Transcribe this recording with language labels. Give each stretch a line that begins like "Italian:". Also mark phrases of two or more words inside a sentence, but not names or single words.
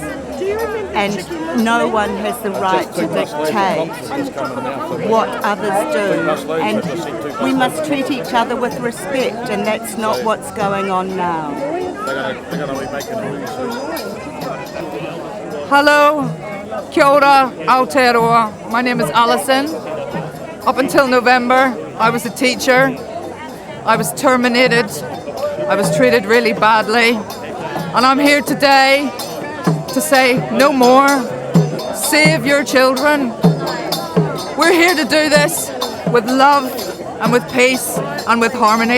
English: And no one has the right to dictate what others do. And we must treat each other with respect, and that's not what's going on now. Hello,
Māori: kia ora, Aotearoa.
English: My name is Alison. Up until November, I was a teacher. I was terminated. I was treated really badly. And I'm here today to say no more. Save your children. We're here to do this with love and with peace and with harmony.